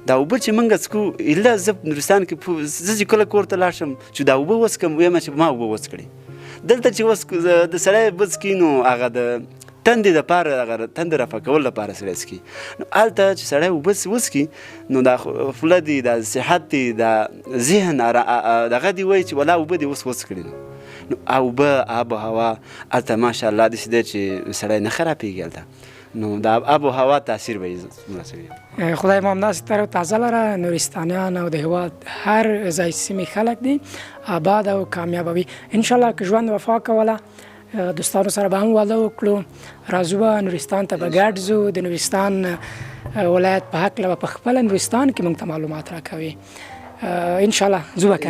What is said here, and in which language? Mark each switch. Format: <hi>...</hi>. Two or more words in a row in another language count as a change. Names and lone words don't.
<ps>دا اوبه چې موږ څکو ایله زه نورستان کې زه چې کله کور ته لاړ شم چې دا اوبه وڅکم ویم چې ما اوبه وڅکړې دلته چې اوس د سړی اوبه څکي نو هغه د تندې دپاره هغه تندې رفع کولو لپاره سړی څکي نو هلته چې سړی اوبه وڅکي نو دا خوله دي دا صحت دي دا ذهن دغه دي وایي چې ولا اوبه دې اوس وڅکړي نو اوبه آب و هوا هلته ماشاءالله داسې دی چې سړی نه خرابېږي هلته نو د آب و هوا تاثیر به یې خدای مو همداسې تر تازه لره نورستانیان او د هېواد هر ځای سیمې خلک دي آباد او کامیابه وي انشاءالله که ژوند وفا کوله دوستانو سره به هم واده وکړو راځو به نورستان ته به ګډ ځو د نورستان ولایت په هکله به په خپله نورستان کې موږ ته معلومات راکوي انشاءالله ځو به که نه</ps>